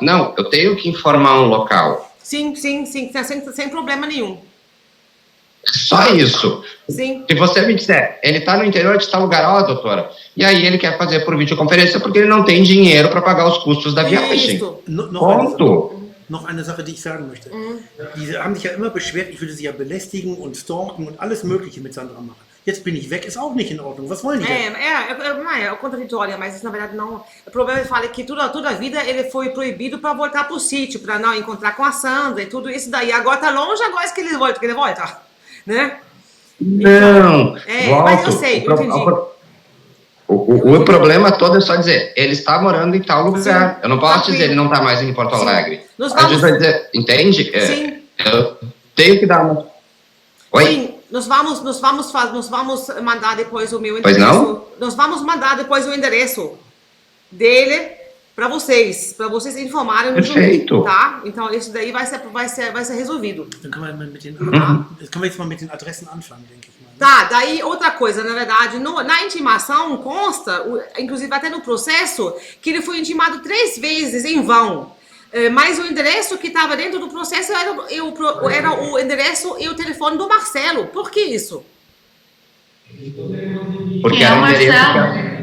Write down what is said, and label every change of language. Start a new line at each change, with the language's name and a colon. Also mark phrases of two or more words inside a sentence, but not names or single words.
Portuguese: Não, eu tenho que informar um local. Sim, sem problema nenhum. Só isso. Sim. Se você me disser, ele está no interior de tal lugar, doutora, e aí ele quer fazer por videoconferência porque ele não tem dinheiro para pagar os custos da viagem. Ponto.
German: Noch eine Sache, die ich sagen möchte. Die haben sich ja immer beschwert, ich würde sie ja belästigen und stalken und alles Mögliche mit Sandra machen. Jetzt bin ich weg, ist auch nicht in Ordnung. Was wollen die denn?
Portuguese: É contraditório, mas isso na verdade não. O problema é que toda a vida ele foi proibido para voltar pro sítio, para não encontrar com a Sandra e tudo isso daí. Agora tá longe, agora é que ele volta, né? Não, mas eu sei, eu entendi. O problema todo é só dizer, ele está morando em tal lugar. Sim, eu não posso dizer, ele não está mais em Porto Alegre. A gente vai dizer, entende? Sim. Eu tenho que dar uma... Oi? Sim, nós vamos mandar depois o meu Pois endereço. não? Nós vamos mandar depois o endereço dele para vocês informarem no juiz, tá? Então isso daí vai ser resolvido.
German: Dann können wir jetzt mal mit den Adressen anfangen, denke ich mal.
Portuguese: Tá, daí outra coisa, na verdade, na intimação consta, inclusive até no processo, que ele foi intimado 3 vezes em vão. Mas o endereço que estava dentro do processo era o endereço e o telefone do Marcelo. Por que isso? Porque era um endereço...